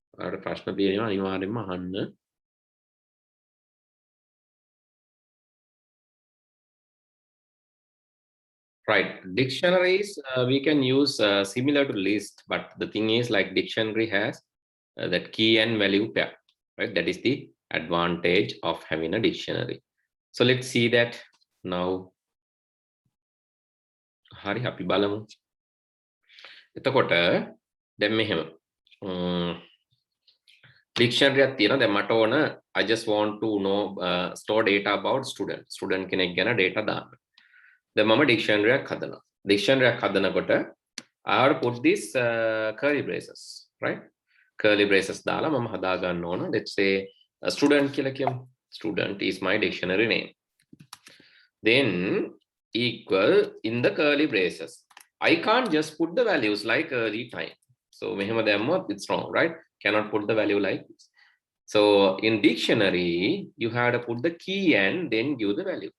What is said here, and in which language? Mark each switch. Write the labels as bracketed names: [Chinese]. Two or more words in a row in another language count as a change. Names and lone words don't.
[English] Right, dictionaries, we can use similar to list, but the thing is like dictionary has that key and value pair, right? That is the advantage of having a dictionary. So let's see that now. [Sinhala] හරි හැපි බලමු. එතකොට දැන් මෙහෙම dictionary එකක් තියෙනවා දැන් මට ඕන [English] I just want to know store data about student [Sinhala] කෙනෙක් ගැන data දාන්න දැන් මම dictionary එකක් හදනකොට [English] I have to put this curly braces, right? Curly braces [Sinhala] දාලා මම හදා ගන්න ඕන. [English] Let's say student [Sinhala] කියලා කියමු. [English] Student is my dictionary name. Then equal in the curly braces. I can't just put the values like early time. So it's wrong, right? Cannot put the value like this. So in dictionary, you have to put the key and then give the value.